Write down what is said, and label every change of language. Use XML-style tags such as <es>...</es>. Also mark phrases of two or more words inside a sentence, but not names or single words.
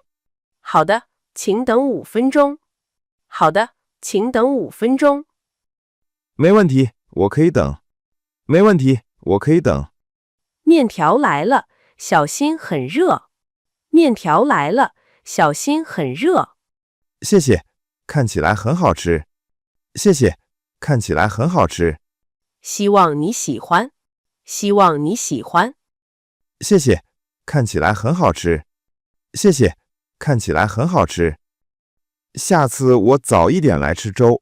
<zh>好的，請等5分鐘。好的，請等5分鐘。沒問題，我可以等。沒問題，我可以等。麵條來了，小心很熱。麵條來了，小心很熱。謝謝，看起來很好吃。謝謝，看起來很好吃。希望你喜歡。希望你喜歡。謝謝，看起來很好吃。謝謝，看起來很好吃。下次我早一點來吃粥。</zh>